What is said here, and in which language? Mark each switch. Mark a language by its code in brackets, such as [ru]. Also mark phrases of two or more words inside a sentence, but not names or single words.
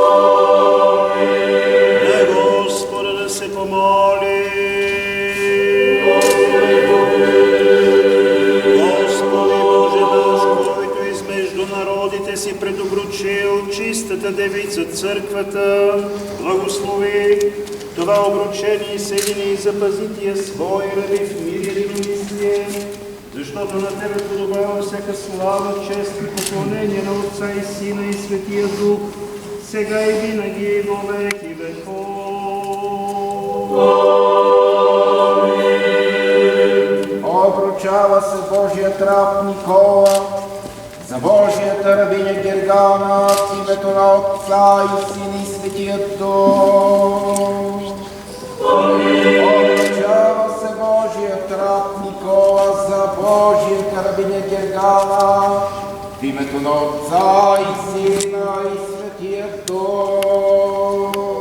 [bg] На Господа да се помоли. Господи Боже наш, който измежду народите си предобручил чистата девица църквата, благослови това обручение и съедини и запази тия свои раби в мир и единомислие, защото на Тебе подобава всяка слава, чест и поклонение на Отца и Сина и Светия Дух, сега и винаги и во веки веков. Обручава се Божият раб Никола, за Божията рабиня Гергана, в името на Отца и Сина и Светия Дух. Обручава се Божият раб Никола, за Божията рабиня Гергана, в името на Отца и Сина и Светия Дух.